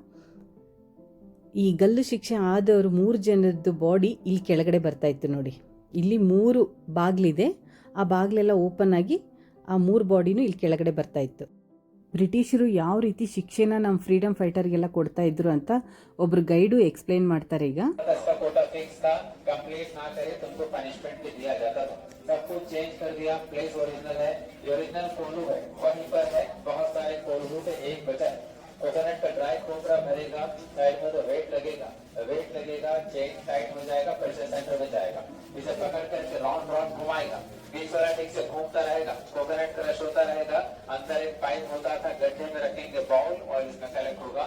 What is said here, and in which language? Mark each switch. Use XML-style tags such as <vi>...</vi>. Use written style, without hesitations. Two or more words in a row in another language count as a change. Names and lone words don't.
<kn>ಈ ಗಲ್ಲು ಶಿಕ್ಷೆ ಆದವರು 3 ಜನರದ್ದು ಬಾಡಿ ಇಲ್ಲಿ ಕೆಳಗಡೆ ಬರ್ತಾ ಇತ್ತು ನೋಡಿ. ಇಲ್ಲಿ 3 ಬಾಗಿಲಿದೆ, ಆ ಬಾಗಿಲೆಲ್ಲ ಓಪನ್ ಆಗಿ ಆ 3 ಬಾಡಿನೂ ಇಲ್ಲಿ ಕೆಳಗಡೆ ಬರ್ತಾ ಇತ್ತು. ಬ್ರಿಟಿಷರು ಯಾವ ರೀತಿ ಶಿಕ್ಷೆನ ನಮ್ಮ</kn> <en>freedom fighter</en> <kn>ಕೊಡ್ತಾ ಇದ್ರು ಅಂತ ಒಬ್ರು ಗೈಡು ಎಕ್ಸ್ಪ್ಲೇನ್ ಮಾಡ್ತಾರೆ ಈಗ.</kn> <hi>इसका</hi> <en>quota fix</en> <hi>था, कंप्लीट ना करे तुमको पनिशमेंट भी दिया जाता था। सब कुछ चेंज कर दिया,</hi> <en>place original</en> <hi>है, ओरिजिनल कोल्हू है वहीं पर है, बहुत सारे कोल्हू से एक बचा है। कोकोनट का ड्राई कोबरा भरेगा, साइड में तो वेट लगेगा,</hi> <en>chain tight</en> <hi>हो जाएगा,</hi> <en>pressure center</en> <hi>में जाएगा, इसे पकड़ करके</hi> <en>round round</en> <hi>घुमाएगा, बीच वाला ठीक से घूमता रहेगा,</hi> <en>coconut crush</en> <hi>होता रहेगा, अंदर एक पाइप होता था, गड्ढे में रखेंगे बाउल और इसमें कलेक्ट होगा।</hi>